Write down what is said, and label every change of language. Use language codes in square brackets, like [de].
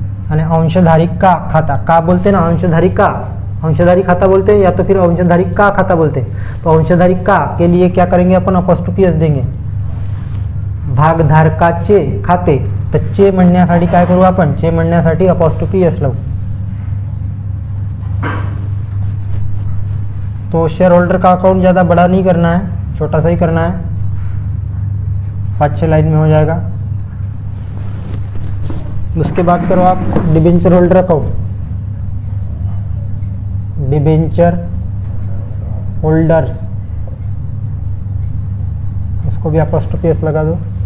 [hi] आणि अंशधारी का खाता, का बोलते ना, अंशधारी खाता बोलते हैं या तो फिर अंशधारी का खाता बोलते हैं। तो अंशधारी का के लिए क्या करेंगे अपन, अपॉस्ट्रोफी एस देंगे। [mr] भागधारकाचे खाते, तर चे म्हणण्यासाठी काय करू आपण, चे म्हणण्यासाठी अपॉस्ट्रोफी एस लावू। [hi] तो शेयर होल्डर का अकाउंट ज़्यादा बड़ा नहीं करना है, छोटा सा ही करना है, 5-6 लाइन में हो जाएगा। उसके बाद करो आप debenture holder account, debenture holders, इसको भी अपॉस्ट्रोफी एस लगा दो।